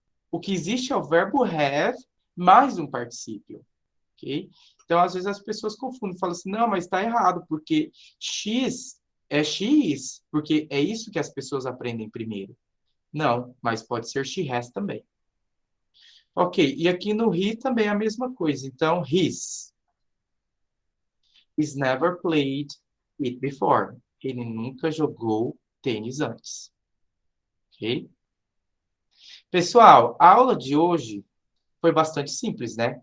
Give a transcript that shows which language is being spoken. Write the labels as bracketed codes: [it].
[pt] O que existe é o verbo have, mais um particípio. Ok? Então, às vezes, as pessoas confundem, falam assim, não, mas está errado, porque X é X, porque é isso que as pessoas aprendem primeiro. Não, mas pode ser she has também. Ok, e aqui no he também é a mesma coisa. [en] Então, he's never played it before. [pt] Ele nunca jogou tênis antes. Ok? Pessoal, a aula de hoje foi bastante simples, né?